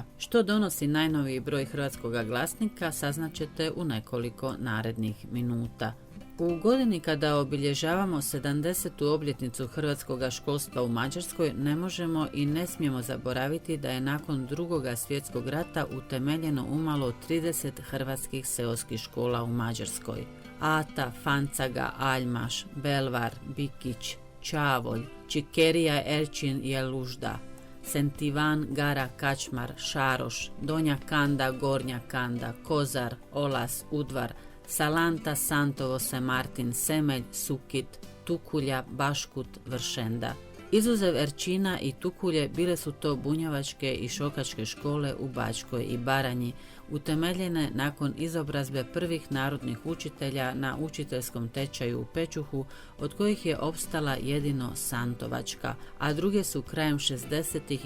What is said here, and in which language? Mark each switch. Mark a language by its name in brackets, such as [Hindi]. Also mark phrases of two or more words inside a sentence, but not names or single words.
[Croatian] Što donosi najnoviji broj hrvatskog glasnika saznaćete u nekoliko narednih minuta. U godini kada obilježavamo 70. obljetnicu hrvatskog školstva u Mađarskoj, ne možemo i ne smijemo zaboraviti da je nakon Drugog svjetskog rata utemeljeno umalo 30 hrvatskih seoskih škola u Mađarskoj. Ata, Fancaga, Aljmaš, Belvar, Bikić, Čavolj, Čikerija, Erčin i Elužda, Sentivan, Gara, Kačmar, Šaroš, Donja Kanda, Gornja Kanda, Kozar, Olas, Udvar, Salanta, Santovo, Semartin, Semelj, Sukit, Tukulja, Baškut, Vršenda. Izuzev Erčina i Tukulje bile su to bunjevačke i šokačke škole u Bačkoj i Baranji, utemeljene nakon izobrazbe prvih narodnih učitelja na učiteljskom tečaju u Pečuhu, od kojih je opstala jedino Santovačka, a druge su krajem 60.